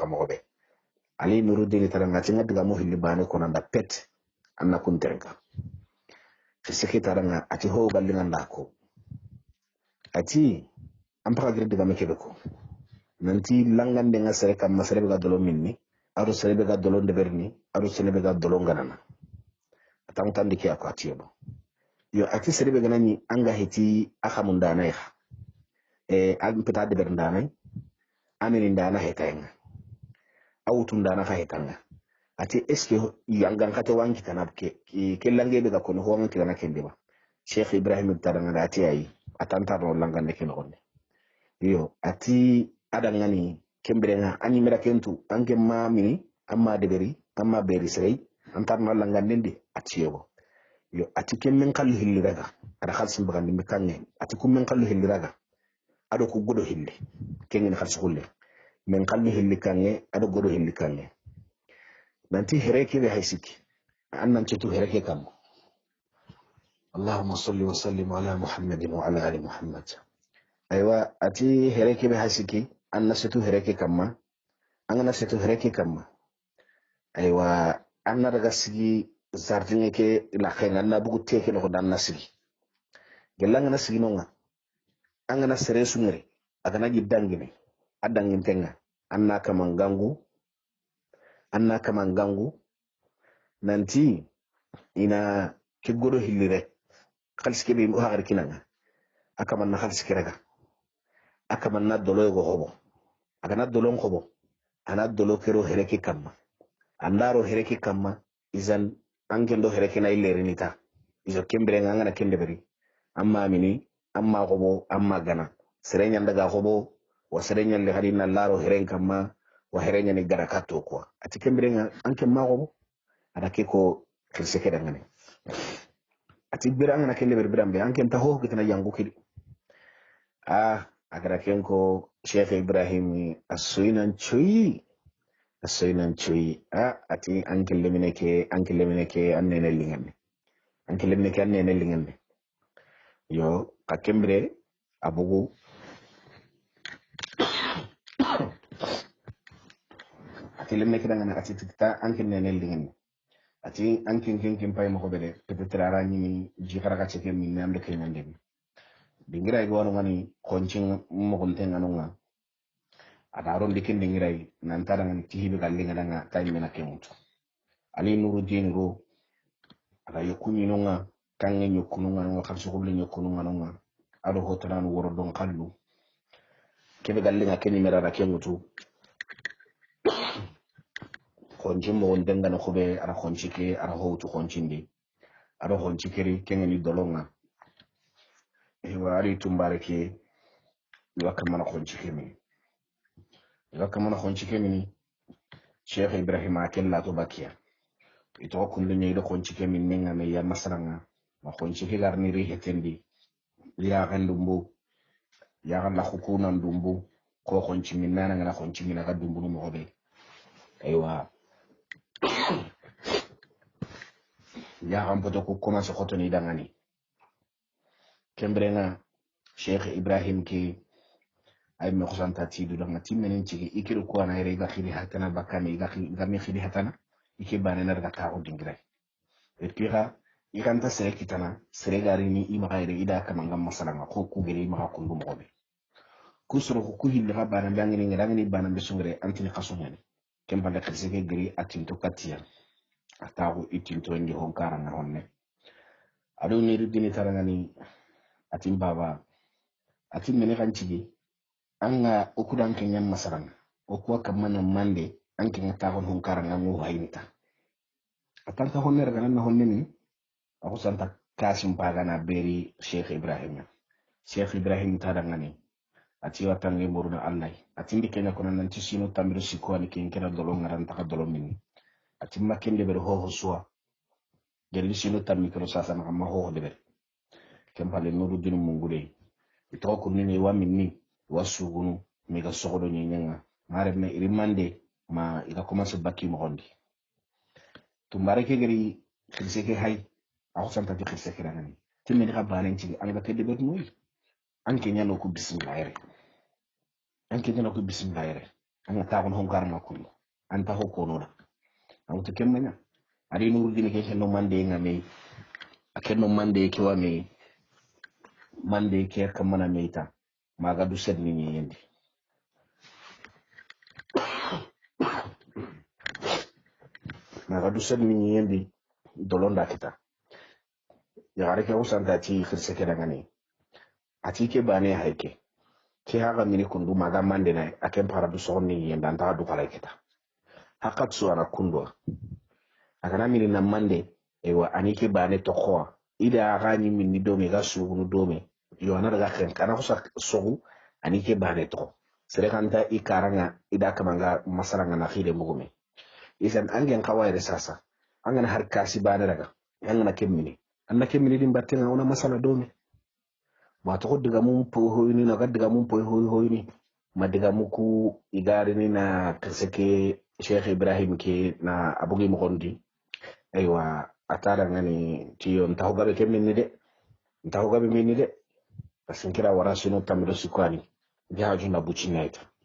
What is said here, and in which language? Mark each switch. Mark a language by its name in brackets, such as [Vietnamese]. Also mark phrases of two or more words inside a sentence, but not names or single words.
[Maba] mo be ali nuruddin taranga ci ngadiga mo hilli bane ko nanda pet anna kun terga khirse taranga ati ho gallinga ndako ati ampaka gire diga mekebe ko nanti langande nga sere kam masere ga dolo minni aro sere ga dolo de berni aro sere ga dolo nganana atam tan diki akati yo ati sere ga nani anga heti akhamun dana ya ag peta de berndanay amin ndana hetayenga awutun dana ka hetanga ati eske yangan kate wanki tanab ke lange be ga kono ho wanki dana kende ba Sheikh Ibrahim taranga ati ayi atanta no langan ne ken gonde yo ati adangani kembrenga ani mera kentu anke ma mini amma deberi amma beri sey antar no langan nende ati yo ati kemmen kallu hilliraga ada khalsin bagandi me kanne ati kummen kallu hilliraga ado ko godo hilli kengen khalsi hulle men kallu hilli kanne ado godo hilli kanne nanti hereke be haysiki annan cetu hereke kam [Arabic] اللهم صل وسلم على محمد وعلى آل محمد [Maba] aywa ati hereke be haysiki anna cetu hereke kamma angana cetu hereke kamma aywa anna daga sigi zartinge ke la khenga na bugu teke no dan nasigi gelanga nasigi nonga angana sere sungere agana giddangine adangin tenga anna kamangangu nanti ina ke godo hillire khalske be mo hagar kinanga akaman na khalske raga akaman na dolo go hobo agana dolo ngobo ana dolo kero hereke kamma andaro hereke kamma izan angendo hereke na illeri nita izo kembere ngana kende beri amma mini amma gobo amma gana serenya ndaga gobo wa serenya le hadina laro heren kamma wa herenya ni garakato ko ati kembere anke ma gobo ada ke ko kirse ke dangane ati bira ngana kende beri birambe anke taho kitana yangu kidi agara kenko Sheikh Ibrahim asuinan cuyi ati anke lemine ke annene lingane yo kakembre abugu ati lemine ke dangane ati tikta anke nene lingane ati anke ken pay mo ko bele peut-être ara ni jikara ka ceke min namde kay mande dingira go wonu ngani koncin mo kon tenganunga ada ron dikin dingirai nantara ngani tihibe gallinga danga tay mena kemuto ali Nuruddin ro ada yokuni nonga kange nyokununga no kharsu kuble nyokununga nonga ado hotaran woro don kallu kebe gallinga keni mera ra kemuto koncin mo won denga no khobe ara koncike ara howtu koncindi ado koncikeri kengeni dolonga e wari tumbare ke wakamana koncike mini Sheikh Ibrahim akella to bakia ito kundu nyaido koncike min nenga me ya masranga ma koncike garni ri hetendi ya gandumbu ya ganda khukuna ndumbu ko konci min nana ngana konci min ga dumbu no mobe aywa ya gampoto ko commence khotoni dangani kembrenga Sheikh Ibrahim ki ay me khosanta tidu danga timmenen cigi ikiru ko na ere ga khili hatana bakami ga mi khili hatana ike bane na daga tawo dingirai [French] et puis [Maba] ikanta sere kitana sere gari ni ima gaire ida kama ngam masalanga ko ku gere ima ko ndum gobe kusuro ko hilli ga bana bangini ngani bana be sungre antini khasonyani kemba da khirse ke gere atinto katia atawo itinto ndi honkara na honne adu ni ridini tarangani atin baba atin mene kanci anga okudan kenyan masalanga okuwa kamana mande anke ngata hon honkara ngamu haynita atanta honne raga nan honne ni ako santa kasim pagana beri Sheikh Ibrahim tadangani ati watange moruna Allah ati ndikenya kono nanti sino tamiru siko ni kenkera dolo ngaran taka dolo minni ati makende ber ho suwa gelli sino tamikro sasa na ma ho de ber kempale Nuruddin mungude ito ko ni wa minni wasugunu mega sogodo nyenga mare me irimande ma ila commence bakki mo gondi tumbare ke gari khirse ke hay ako santa di khirse ke dangani timmi ka banen ci an ga tedde bet muy anke nyano ko bismillah an ta ko hon karma ko an ta ho ko no da an to kemmanya ari Nuruddin ke no mande ngame akenno mande ke wa me mande ke kamana meita maga du sed ni yendi dolonda kita ya reke usanta ti khirse ke dangani ati ke bane hayke ke haga mini kundu maga mande na akem para du sonni yenda ta du kala kita hakat suara kundwa akana mini na mande ewa anike bane to khoa ida gani mini dome ga sugunu dome yo ana daga khen kana kusa sogu anike bane to sere kanta ikaranga ida kamanga masaranga na khide mugume isan angen kawaire sasa angana har kasi bane daga angana kemmini anna kemmini din battenga ona masala dome ma to diga mum po hoyni na diga mum po hoyni ma diga muku igari ni na kaseke Sheikh Ibrahim ke na abugi mugondi aywa atara ngani tiyo ntahugabe kemmini de ntahugabe minni de asinkira warasino tamiro sikwani jaju na bucinaita